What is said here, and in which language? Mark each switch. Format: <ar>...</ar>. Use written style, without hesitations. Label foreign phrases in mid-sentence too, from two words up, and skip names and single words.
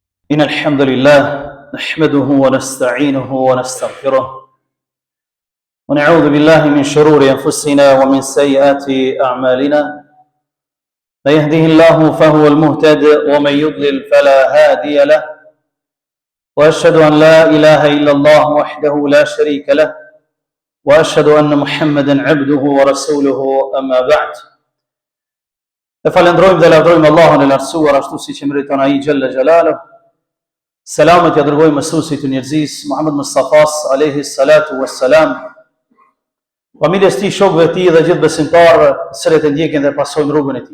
<ar>إن الحمد لله نحمده ونستعينه ونستغفره ونعوذ بالله من شرور أنفسنا ومن سيئات أعمالنا من يهده الله فهو المهتد ومن يضلل فلا هادي له وأشهد أن لا إله إلا الله وحده لا شريك له وأشهد أن محمدا عبده ورسوله أما بعد.</ar> <sq>Falendrojmë dhe lavdrojmë Allahun e lartësuar ashtu siç e meriton ai</sq> <ar>جل جلاله.</ar> <sq>Selamet ja dërgojmë mësuesit të njerëzisë Muhammed Mustafas</sq> <ar>عليه الصلاة والسلام,</ar> <sq>familjes tij, shokëve të tij dhe gjithë besimtarëve që e ndjekin dhe pasojnë rrugën e tij.</sq>